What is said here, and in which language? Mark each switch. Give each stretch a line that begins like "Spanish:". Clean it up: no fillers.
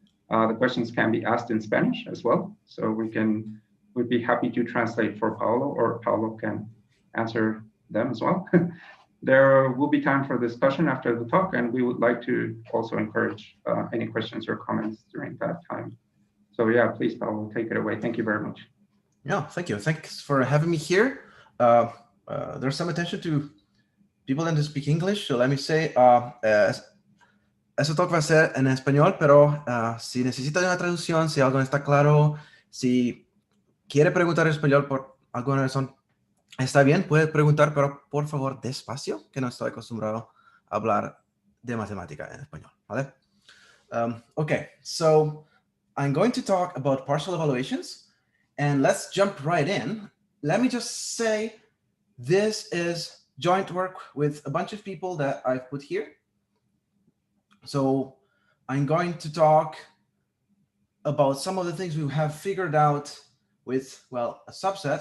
English: The questions can be asked in Spanish as well. So we'd be happy to translate for Paolo, or Paolo can answer them as well. There will be time for discussion after the talk, and we would like to also encourage any questions or comments during that time. So yeah, please, Paolo, take it away. Thank you very much. Yeah, thank you. Thanks for having me here. There's some attention to people that speak English, so let me say,
Spanish: eso talk va a ser en español, pero si necesita de una traducción, si algo no está claro, si quiere preguntar en español por alguna razón, está bien, puede preguntar, pero por favor despacio, que no estoy acostumbrado a hablar de matemática en español, ¿vale?
English: Okay, so I'm going to talk about partial evaluations, and let's jump right in. Let me just say this is joint work with a bunch of people that I've put here. So I'm going to talk about some of the things we have figured out with, well, a subset.